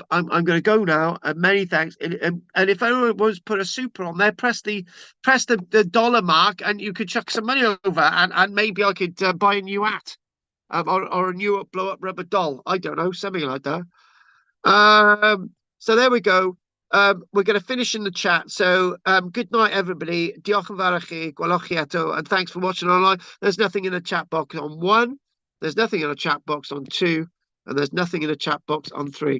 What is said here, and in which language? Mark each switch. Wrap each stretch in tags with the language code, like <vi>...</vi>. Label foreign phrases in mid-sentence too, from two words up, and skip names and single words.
<en>I'm going to go now, and many thanks. And if anyone wants to put a super on there, press the dollar mark, and you could chuck some money over, and maybe I could buy a new hat, or a new blow up rubber doll. I don't know, something like that. So there we go. We're going to finish in the chat. So good night, everybody.</en> <cy>Diolch yn fawr chi, gwelwch chi eto,</cy> <en>and thanks for watching online. There's nothing in the chat box on 1. There's nothing in the chat box on 2. And there's nothing in the chat box on 3.</en>